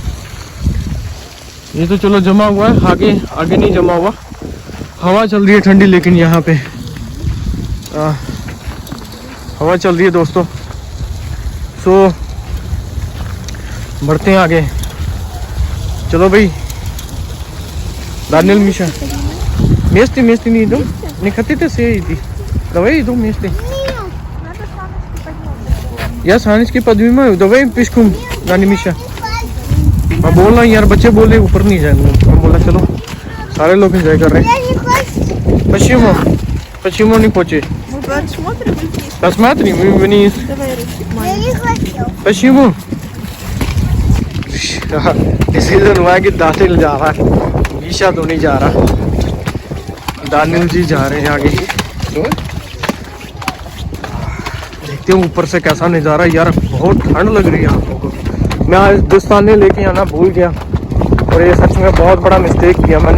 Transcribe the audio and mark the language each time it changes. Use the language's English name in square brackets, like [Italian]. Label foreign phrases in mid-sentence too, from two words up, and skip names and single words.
[Hindi] ये तो चलो जमा हुआ है, आगे आगे नहीं जमा हुआ। हवा चल रही है ठंडी, लेकिन यहाँ पे हवा चल रही है दोस्तों। सो बढ़ते हैं आगे, चलो भाई। Daniel Misha. [Russian] Mesti не иду. Не хотите все идти? Давай иду вместе. Я саночки поднимаю. Давай пешком, Daniel Misha. [Hindi] मैं बोल रहा हूँ यार, बच्चे बोल रहे ऊपर नहीं जाएंगे। मैं बोला चलो, सारे लोग एंजॉय कर रहे हैं। [Russian] Почему не хочешь? Посмотри вниз. Почему? [Hindi] डिसीजन हुआ है कि दानिल जा रहा है, मीशा तो नहीं जा रहा। दानिल जी जा रहे हैं आगे। देखते हैं ऊपर से कैसा नज़ारा। यार बहुत ठंड लग रही है आप लोगों को। मैं आज दस्ताने लेके आना भूल गया, और ये सच में बहुत बड़ा मिस्टेक किया मैंने।